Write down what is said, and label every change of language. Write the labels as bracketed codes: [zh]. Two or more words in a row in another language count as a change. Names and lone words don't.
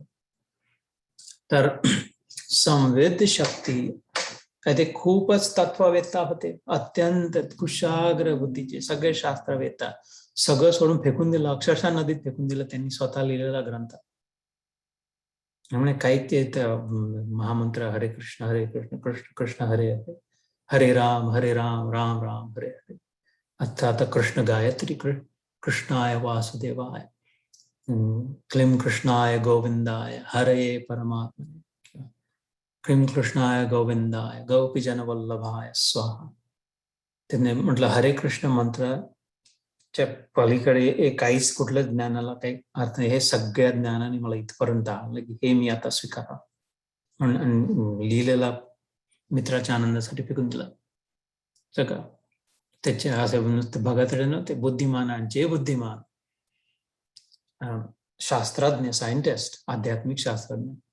[mr] तर संवेद शक्ती ते खूपच तत्ववेत्ता होते, अत्यंत कुशाग्र बुद्धीचे, सगळे शास्त्रवेत्ता. सगळं सोडून फेकून दिलं, अक्षरशः नदीत फेकून दिलं त्यांनी स्वतः लिहिलेला ग्रंथ. त्यामुळे काही ते महामंत्र हरे कृष्ण कृष्ण कृष्ण हरे हरे, हरे राम राम राम हरे हरे. आता [sa] कृष्ण गायत्री कृष्णाय वासुदेवाय, क्लीं कृष्णाय गोविंदाय हरे परमात्मने, क्लीं कृष्णाय गोविंदाय गोपीजन वल्लभाय स्वाहा. [mr] त्यांनी म्हटलं हरे कृष्ण मंत्राच्या पलीकडे काहीच कुठलं ज्ञानाला काही अर्थ नाही. हे सगळ्या ज्ञानाने मला इथपर्यंत आलं की हे मी आता स्वीकारा म्हणून लिहिलेला मित्राच्या आनंदासाठी फेकून दिला सगळं. त्याचे असे नुसते भगत नव्हते, बुद्धिमान, जे बुद्धिमान शास्त्रज्ञ, सायंटिस्ट, आध्यात्मिक शास्त्रज्ञ.